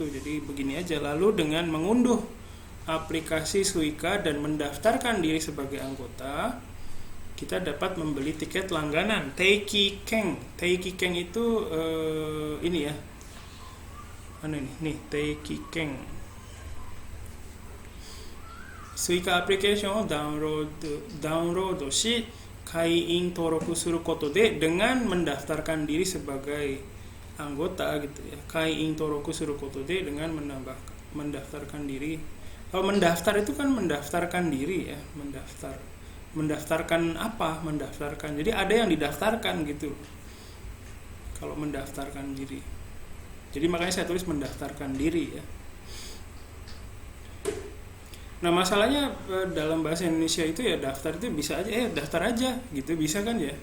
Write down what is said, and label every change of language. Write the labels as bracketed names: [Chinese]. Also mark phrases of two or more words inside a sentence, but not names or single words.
[Indonesian] Jadi begini aja, lalu dengan mengunduh aplikasi Suica dan mendaftarkan diri sebagai anggota, kita dapat membeli tiket langganan Teiki Keng. Teiki Keng itu ini ya, mana ini nih, Teiki Keng. Suica application [Japanese] をダウンロードし会員登録することで [Indonesian] dengan mendaftarkan diri sebagai anggota gitu ya. [Japanese] 会員登録することで dengan mendaftarkan diri. [Indonesian] Kalau mendaftar itu kan mendaftarkan diri ya, mendaftarkan apa? Mendaftarkan. Jadi ada yang didaftarkan gitu. Kalau mendaftarkan diri. Jadi makanya saya tulis mendaftarkan diri ya. Nah, masalahnya dalam bahasa Indonesia itu ya daftar itu bisa aja daftar aja gitu, bisa kan ya.